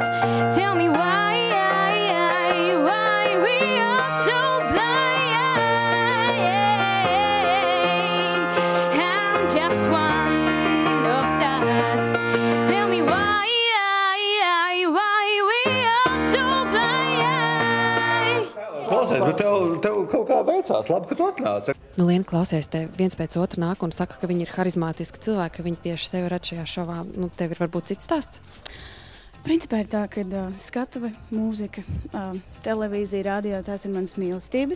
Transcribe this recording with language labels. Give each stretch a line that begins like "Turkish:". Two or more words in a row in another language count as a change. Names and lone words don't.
English: Tell me why we are so blind. I'm just one of dust. Tell me why we are so blind.
Latvian: Klausies, bet tev kaut kā veicās, labi, ka tu atnāci. Nu, Liena, klausies, te viens pēc otra nāk un saka, ka viņi ir harizmātiski cilvēki, ka viņi tieši sevi redz šajā šovā. Nu, tev ir varbūt cits stāsts? Principā ir tā, ka skatuve, mūzika, televīzija, radio, tās ir manas mīlestības.